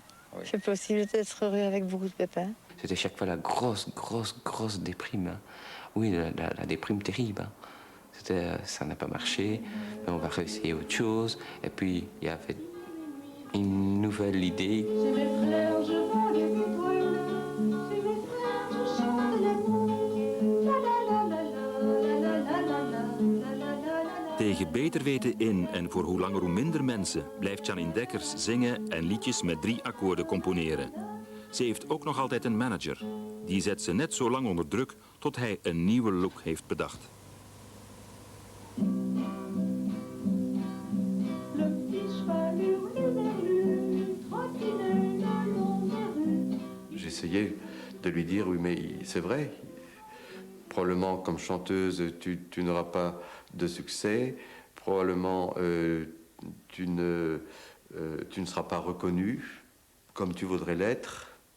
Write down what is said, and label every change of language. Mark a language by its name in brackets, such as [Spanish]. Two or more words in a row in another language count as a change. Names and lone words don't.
[French] Oui. C'est possible d'être heureux avec beaucoup de pépins. C'était chaque fois la grosse déprime. Hein. Oui, la déprime terrible. Hein. Ça n'a pas marché, mais on va réessayer autre chose. Et puis, il y avait une nouvelle idée. [Dutch] Tegen beter weten in en voor hoe langer hoe minder mensen blijft Janine Dekkers zingen en liedjes met 3 akkoorden componeren. Ze heeft ook nog altijd een manager. Die zet ze net zo lang onder druk tot hij een nieuwe look heeft bedacht. [French] J'essayais de lui dire, oui mais c'est vrai, probablement comme chanteuse tu n'auras pas de succès, probablement tu ne seras pas reconnue comme tu voudrais l'être.